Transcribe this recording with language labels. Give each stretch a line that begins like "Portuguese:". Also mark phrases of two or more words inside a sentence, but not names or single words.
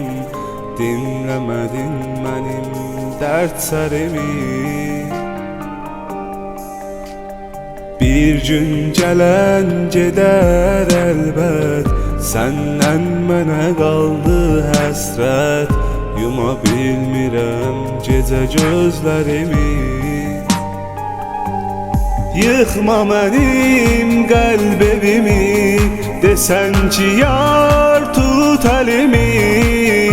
Turkish: Dinlemedin benim dertlerimi. Bir gün gelen gider elbet, senden
Azerbaijani: mənə qaldı həsrət. Yuma bilmirəm gecə gözlərimi. Yıkma mənim qəlb evimi, desen ki yar tut elimi.